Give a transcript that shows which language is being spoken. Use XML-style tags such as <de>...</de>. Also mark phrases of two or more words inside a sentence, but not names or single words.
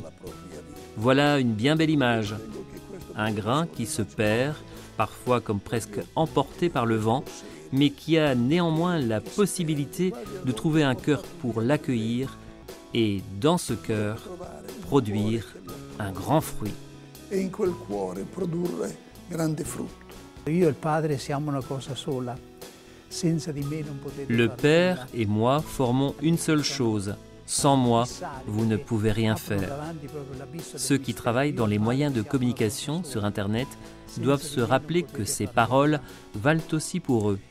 <fr>Voilà une bien belle image. Un grain qui se perd, parfois comme presque emporté par le vent, mais qui a néanmoins la possibilité de trouver un cœur pour l'accueillir et, dans ce cœur, produire un grand fruit.</fr> <it>E in quel cuore produrre grande frutto.</it> <fr>Le Père et moi formons une seule chose. Sans moi, vous ne pouvez rien faire. Ceux qui travaillent dans les moyens de communication sur Internet doivent se rappeler que ces paroles valent aussi pour eux.</fr>